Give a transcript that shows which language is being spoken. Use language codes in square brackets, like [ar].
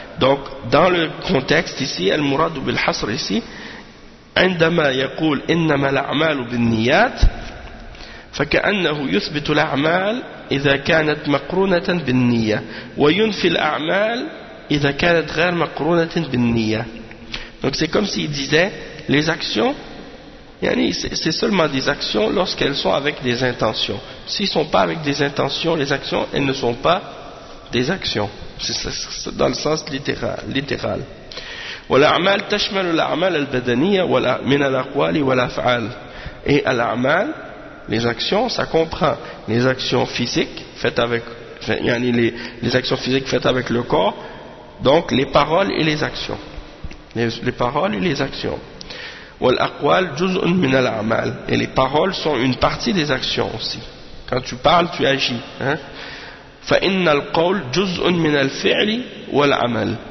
[fr] Donc dans le contexte ici, [ar] al-murad bil-hasr ici, عندما يقول إنما الأعمال بالنيات فكأنه يثبت الأعمال إذا كانت مقرونة بالنية وينفي الأعمال إذا كانت غير مقرونة بالنية. [fr] Donc c'est comme s'il disait les actions, yani c'est seulement des actions lorsqu'elles sont avec des intentions. S'ils ne sont pas avec des intentions, les actions, elles ne sont pas des actions. C'est dans le sens littéral. [ar] والأعمال تشمل الأعمال البدنية ولا من الأقوال والأفعال. [fr] Et à l'a'mal, les actions, ça comprend les actions physiques faites avec, yani les actions physiques faites avec le corps, donc les paroles et les actions. Les paroles et les actions. [ar] والأقوال جزء من الأعمال. [fr] Et les paroles sont une partie des actions aussi. Quand tu parles, tu agis. Hein? [ar] فإن القول جزء من الفعل والعمل.